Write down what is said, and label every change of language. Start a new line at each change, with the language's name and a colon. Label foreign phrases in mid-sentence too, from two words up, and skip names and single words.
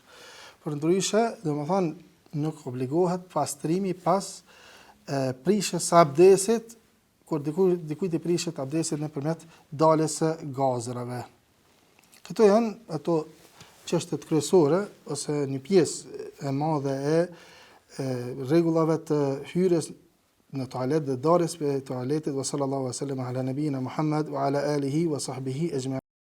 Albanian: Përndryshe, domethënë nuk obligohet pastrimi pas prishjes së abdesit, kur dikujt I prishet abdesit nëpërmjet daljes së gazrave. Këto janë ato çështjet kryesore ose një pjesë e madhe e rregullave të hyrjes në toalet dhe darjes për toaletit.
Arabic: وصلى الله وسلم على نبينا محمد وعلى آله وصحبه أجمعين.